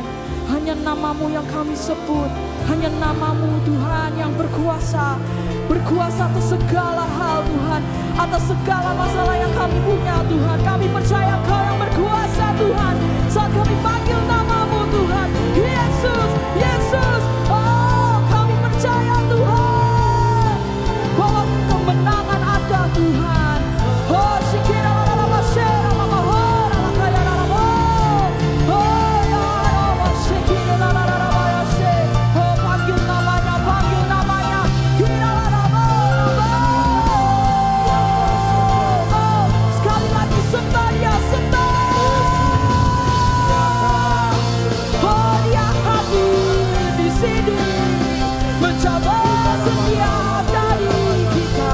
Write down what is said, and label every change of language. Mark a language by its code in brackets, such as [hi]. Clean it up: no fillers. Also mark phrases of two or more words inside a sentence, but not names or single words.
[id] Hanya nama-Mu yang kami sebut, hanya nama-Mu, Tuhan, yang berkuasa atas segala hal, Tuhan, atas segala masalah yang kami punya, Tuhan. Kami percaya Engkau yang berkuasa, Tuhan, saat kami panggil nama-Mu, Tuhan. Yesus, Yesus, oh kami percaya, Tuhan, bahwa kemenangan ada, Tuhan. Oh shikira la la la shera mama hora la kaya la la oh ya la shikira la la la ya she. Oh panggil namanya, kira la la oh sekali lagi sembah dia, sembah. Oh dia hadir di sini mencoba setiap dari kita.